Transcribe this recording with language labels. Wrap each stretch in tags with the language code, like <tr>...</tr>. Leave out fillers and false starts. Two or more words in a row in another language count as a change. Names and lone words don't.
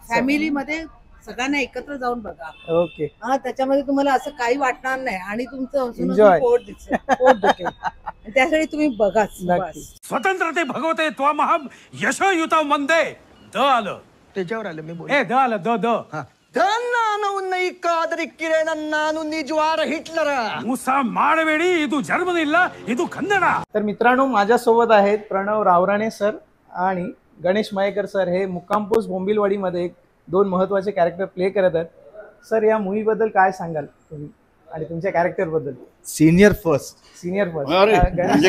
<mr>फॅमिली मध्ये सगळ्यांना एकत्र जाऊन बघा. ओके, हा, त्याच्यामध्ये तुम्हाला असं काही वाटणार नाही आणि तुमचं हसून Enjoy. हसून पोट दिसेल, पोट दुखेल. आणि त्यासाठी तुम्ही बघाच. नक्की. बस.</mr> <sa>स्वतंत्रते भगवते त्वामहं यशोयुतं वंदे.</sa> <mr>द आलं. त्याच्यावर आलं मी बोल. ए द आलं, द</mr> <kn>ನಿಜವಾದ ಹಿಟ್ಲರ ಮುಸಾ ಮಾಡಬೇಡಿ, ಇದು ಜರ್ಮನಿಲ್ಲ, ಇದು ಕನ್ನಡ.</kn> <mr>तर मित्रांनो, माझ्यासोबत आहेत प्रणव रावराणे सर आणि गणेश मयेकर सर. हे मुक्काम पोस्ट बोंबिलवाडीमध्ये 2 महत्वाचे</mr> <en>character play</en> <mr>करत आहेत. सर, या मूवी बद्दल काय सांगाल तुम्ही आणि तुमच्या कॅरेक्टर बद्दल?</mr> <en>senior first. senior first.</en> <mr>अरे, गणेश म्हणजे</mr>